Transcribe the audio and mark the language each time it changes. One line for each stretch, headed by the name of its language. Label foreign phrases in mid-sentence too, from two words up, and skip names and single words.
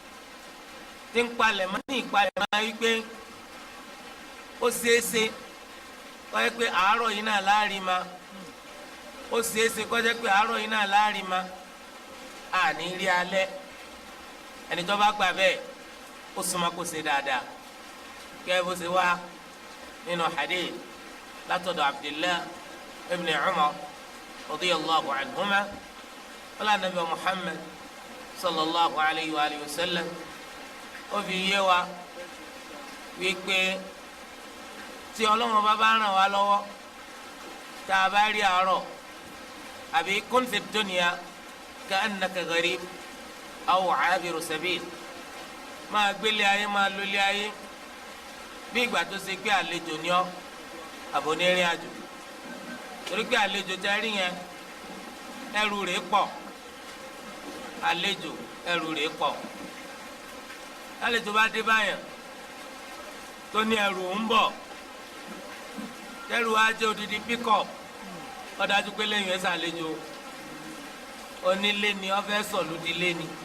Yoruba: ní ìpalẹ̀ mọ́ wípé ó ṣeéṣe kọjá pé àárọ̀ yìí náà láàrin ma ó ṣeéṣe kọjá pé àárọ̀ yìí náà láàrin ma àní rí alẹ́ ẹni tó bá gbà bẹ́ẹ̀ ó súnmọ́ kó ṣe dáadáa kẹ́ bó ṣe wá nínú hadith látọ̀dọ̀ Abdullah ibn Umar
Arabic: رضي الله عنهما وقال النبي محمد صلى الله عليه وسلم
Yoruba: ó fi yé wa wípé tí Ọlọ́run bá ràn wá lọ́wọ́ tá a bá rí àárọ̀ àbí
Arabic: كن في الدنيا كأنك غريب أو عابر سبيل
Yoruba: máa gbélé ayé máa lólé ayé bí ìgbà tó ṣe pé àlejò ni ọ́ àbónírìn àjò torí pé àlejò tẹ́ rí yẹn ẹrù rẹ̀ pọ̀ àlejò ẹrù rẹ̀ pọ̀ àlejò bá dé báyàn tó ní ẹrù ń bọ̀ tẹ́rù á jẹ́ odidi pickup ó dájú pé lẹ́yìn ẹ̀sà àlejò onílé ni ó fẹ́ sọ̀lúdilé ni